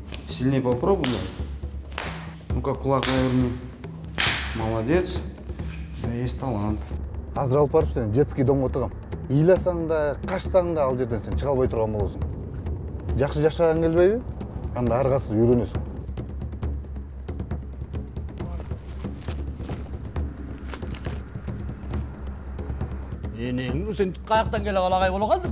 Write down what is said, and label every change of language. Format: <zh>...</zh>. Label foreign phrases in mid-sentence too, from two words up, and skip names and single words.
<ru>Сильнее попробуй. Ну-ка, кулак наверни. Молодец. У тебя есть талант.</ru> <ky>Азыр алып барып сен</ky> <ru>детский домго</ru> <ky>отургам. Ыйласаң да, качсаң да ал жерден сен чыга албай турган болосуң. Жакшы жашаган келбейби? Анда аргасыз үйрөнөсүң. Энең, сен каяктан келе калагай боло калдың?</ky>